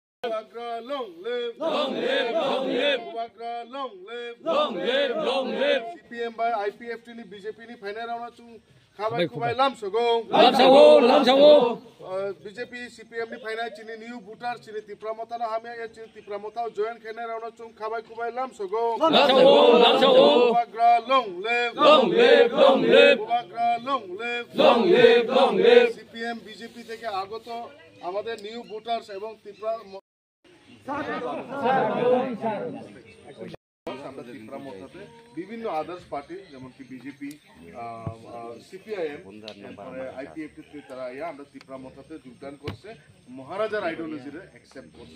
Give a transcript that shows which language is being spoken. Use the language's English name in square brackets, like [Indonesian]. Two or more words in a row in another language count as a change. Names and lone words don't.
[English] Long live, long live, long live. Long live, long live, long live. [Kok Borok] CPM by IPF ni BJP ni [English] final round [Kok Borok] chung khabai kubai lam sago. BJP CPM ni final chini [English] new voter [Kok Borok] chini Tipramota na hamya ya chini Tipramota [English] join final round [Kok Borok] chung khabai kubai lam sago. [English] Long live, long live, long live. Long live, long live, long live. [Bangla] CPM BJP থেকে আগত আমাদের [English] new voters [Bangla] এবং বিভিন্ন [English] others party [Bangla] যেমন কি বিজেপি সিপিআইএম আইপিএফটি তারা আমরা ত্রিপুরামথাতে যোগদান করছে মহারাজার আইডিওলজিরে অ্যাকসেপ্ট করছে